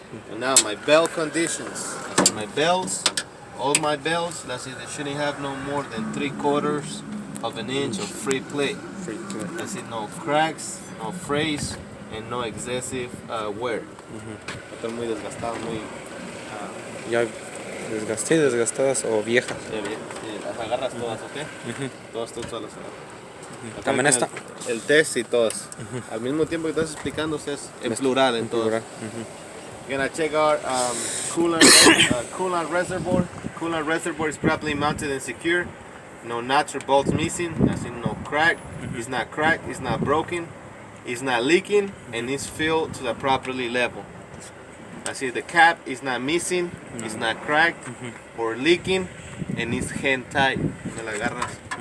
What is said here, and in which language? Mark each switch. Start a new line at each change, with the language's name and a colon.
English: And now my belt conditions. That's it, my belts, all my belts. That's it, they shouldn't have no more than 3/4 of an inch of free play. That's it, no cracks, no frays, and no excessive wear.
Spanish: Están muy desgastados, muy... Ya desgastadas o viejas. Sí, las agarras todas, ¿ok? Todas las agarras. También esta. El test y todas. Al mismo tiempo que estás explicando, es en plural en todas.
English: We're gonna check our coolant reservoir. Coolant reservoir is properly mounted and secure. No nuts or bolts missing. That's in no crack. It's not cracked. It's not broken. It's not leaking, and it's filled to the properly level. Así, the cap is not missing, it's not cracked or leaking, and it's hand tight.
Spanish: Me la agarras.